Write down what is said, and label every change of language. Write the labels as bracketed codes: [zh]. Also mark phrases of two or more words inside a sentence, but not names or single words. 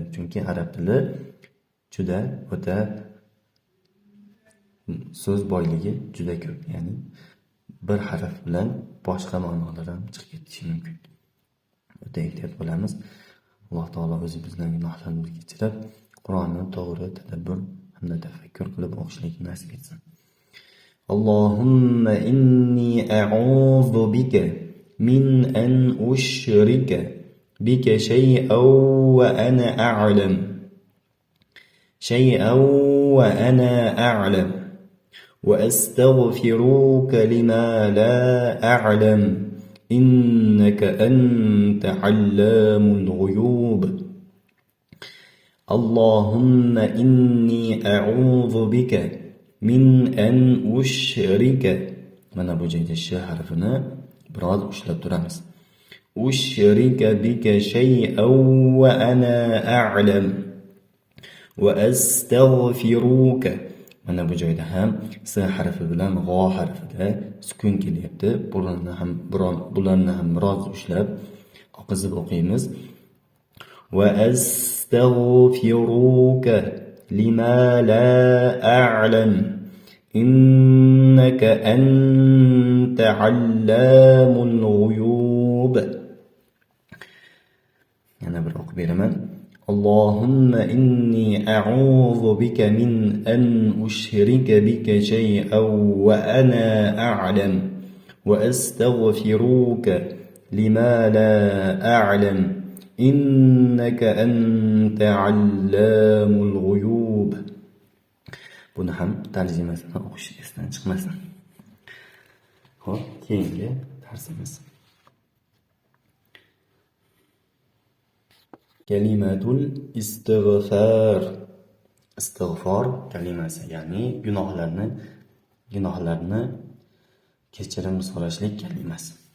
[uz] Chunki arab tili juda o'ta so'z boyligi juda ko'p. Ya'ni bir harf bilan boshqa ma'nolar ham chiqib ketishi mumkin. O'ta ehtiyot bo'lamiz. Alloh taolo o'zi bizlarning gunohlarimizni kechirib, Qur'onni to'g'ri tadabbur hamda tafakkur qilib o'qishlikni nasib etsin. [ar] اللهم إني أعوذ بك من أن أشرك بك شيئا وأنا أعلم. وأستغفرك لما لا أعلم. إنك أنت علام الغيوب. اللهم إني أعوذ بك من أن أشرك. [uz] Mana bu joyda sh harfini biroz ushlab turamiz. [ar] أشرك بك شيئا وأنا أعلم وأستغفروك. [uz] Mana bu joyda ham s harfi bilan g'o harfida sukun kelyapti. Bularni ham biroz ushlab oqizib o'qiymiz. [ar] وأستغفروك لما لا أعلم إنك أنت علام الغيوب. أنا بالأوق بيرمان اللهم إني أعوذ بك من أن أشرك بك شيئا وأنا أعلم وأستغفروك لما لا أعلم إنك أنت علام الغيوب. [uz] Buni ham tarjimasini o'qish esdan chiqmasin. Xo'p, keyingi darsimiz. [ar] كلمة الاستغفار. [uz] Istig'for kalimasi, ya'ni gunohlarni kechirim so'rashlik kalimasi.